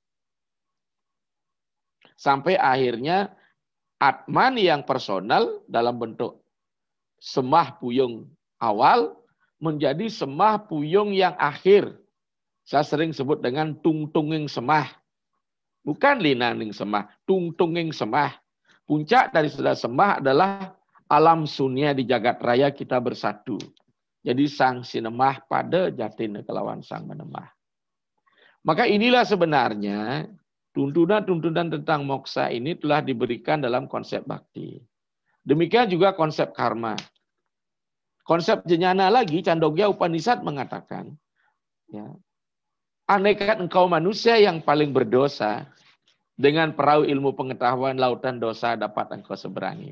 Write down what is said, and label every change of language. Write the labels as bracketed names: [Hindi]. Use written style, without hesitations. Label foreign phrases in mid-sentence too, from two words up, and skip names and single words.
[Indonesian] Sampai akhirnya Atman yang personal dalam bentuk semah puyung awal menjadi semah puyung yang akhir. Saya sering sebut dengan [Balinese] tungtunging semah. [Indonesian] Bukan [Balinese] linaning semah, tungtunging semah. [Indonesian] Puncak dari segala semah adalah alam sunia di jagat raya kita bersatu. [Balinese] Jadi sang sinemah pada jatin kelawan sang menemah. [Indonesian] Maka inilah sebenarnya tuntunan-tuntunan tentang moksa ini telah diberikan dalam konsep bakti. Demikian juga konsep karma. Konsep jnana lagi, Chandogya Upanishad mengatakan, ya, andaikan engkau manusia yang paling berdosa, dengan perahu ilmu pengetahuan lautan dosa dapat engkau seberangi.